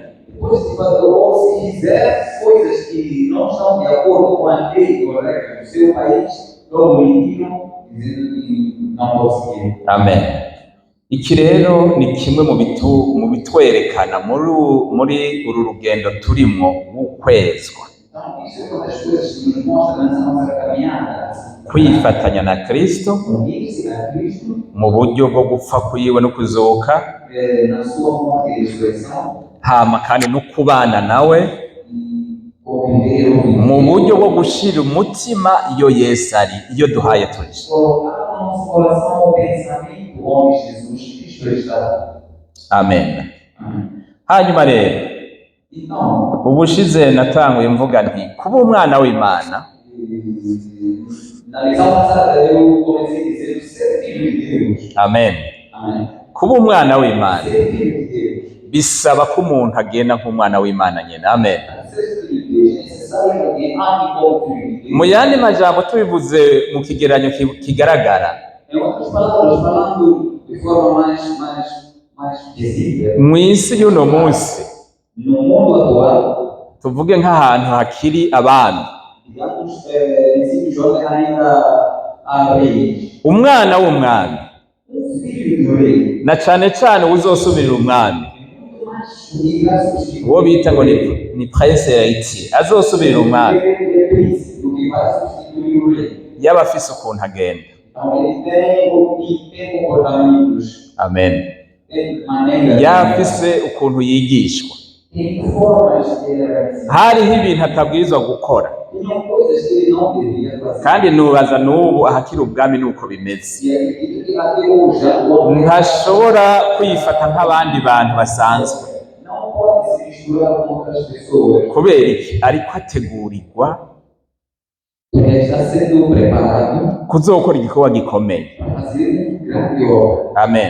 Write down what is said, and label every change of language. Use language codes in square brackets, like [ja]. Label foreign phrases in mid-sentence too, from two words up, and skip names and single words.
[pt] Depois de fazer, ou se fizer coisas que não estão de acordo com a lei ou regra do seu país, logo eliminam, dizendo que não conseguiram. Amen. [rn] Iki rero ni kimwe mu bitwerekana muri uru rugendo turimwo w'ukwezwa. [pt] Então, isso é uma das coisas que nos mostra nessa nossa caminhada. [rn] Kwifatanya na Kristo [pt] Unir-se a Cristo [rn] mu buryo bwo gupfa kwiwe no kuzoka, [pt] na sua morte e ressurreição [rn] hama kandi no kubana nawe [pt] e conviver [rn] mu buryo bwo gushira umutima iyo Yesu ari, iyo duhaye tuje. [pt] colocar no nosso coração o pensamento onde Jesus Cristo está. [rn] Amen. Hanyuma rero [pt] Então, [rn] ubushize natanguye mvuga nti kuba umwana w'Imana [pt] na lição passada eu comecei dizendo ser filho de Deus. [rn] Amen. [pt] Amém. [rn] Kuba umwana w'Imana [pt] Ser filho de Deus. [rn] bisaba ko umuntu agenda nk'umwana w'Imana nyene. Amen. [pt] Ser filho de Deus é necessário que alguém ande como filho de Deus. [rn] Mu yandi majambo tubivuze mu kigeranyo kigaragara, [pt] Em outras palavras, falando de forma mais visível, [rn] mw'isi y'uno munsi [pt] no mundo atual, [rn] tuvuge nk'ahantu hakiri abami, [pt] digamos, em sítios onde ainda há reis, [rn] umwana w'umwami [pt] filho do rei, [rn] na cane cane uzosubirira umwami [pt] muito mais substituir [rn] uwo bita ngo ni [fr] prince héritier [rn] azosubirira umwami, [pt] o príncipe do que vai substituir o rei. [rn] yaba afise ukuntu agenda. [pt] Então, ele tem comportamentos, Amen. tem maneiras, [rn] Yaba afise ukuntu yigishwa, [pt] tem formas que ele vai ensinar. [rn] hariho ibintu atabwirizwa gukora, [pt] Tinham coisas que ele não deveria fazer. [rn] kandi nubaza n'ubu ahakiri ubwami nuko bimeze. [pt] E acredito que até hoje, atualmente, [rn] Ntashobora kwifata nk'abandi bantu basanzwe. [pt] não pode se misturar com outras pessoas. [rn] Kubera iki? Ariko ategurirwa [pt] Porque está sendo preparado [rn] kuzokora igikorwa gikomeye. [pt] para fazer grande obra. Amen.